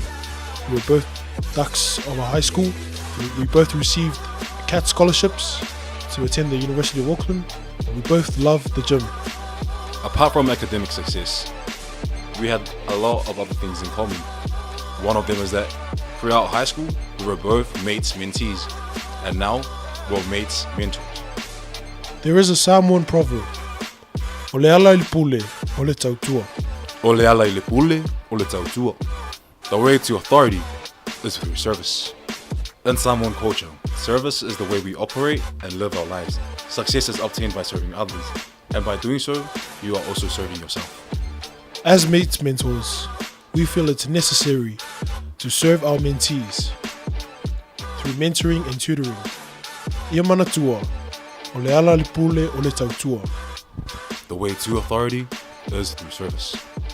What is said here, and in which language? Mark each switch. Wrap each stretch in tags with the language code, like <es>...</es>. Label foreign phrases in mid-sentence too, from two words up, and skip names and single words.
<en>We were both ducks of our high school. We both received CAT scholarships to attend the University of Auckland, and we both loved the gym. Apart from academic success, we had a lot of other things in common. One of them is that throughout high school, we were both mates, mentees, and now we're mates, mentors. There is a Samoan proverb,</en> <sm>"O le ala i le pule, o le tautua." O le ala i le pule, o le tautua.</sm> <en>The way to authority is through service. In Samoan culture, service is the way we operate and live our lives. Success is obtained by serving others, and by doing so, you are also serving yourself. As mates mentors, we feel it's necessary to serve our mentees through mentoring and tutoring.</en> <sm>Ia manatua, o le ala i le pule, o le tautua.</sm> <en>The way to authority is through service.</en>